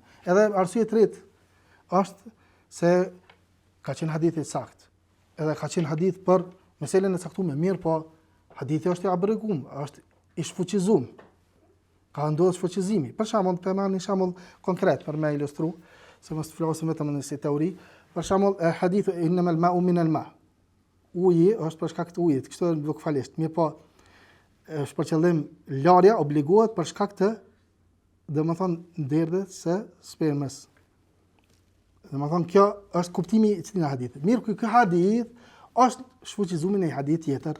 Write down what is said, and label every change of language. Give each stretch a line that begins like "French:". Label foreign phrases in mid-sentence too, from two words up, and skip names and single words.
Albanian: Edhe arsye e tretë është se ka qenë hadith i saktë. Edhe ka qenë hadith për meselen e caktuar, mirë po hadithi është i abrëgum, është i shfuqizuar. Ka ndodhur shfuqizimi. Për shembull, të marr një shembull konkret për me ilustru, se mos flasim vetëm në si teori. Për shembull,
Arabic: الحديث إنما الماء من الماء'.
Albanian: Uji është për shkak të ujit, kështu nuk falesht. Mirë po, është për qëllim larja obligohet për shkak të, domethënë, derdhjes së spermës. Domethënë kjo është kuptimi i këtij hadithi. Mirë, ky hadith është shfuqizuar në një hadith tjetër.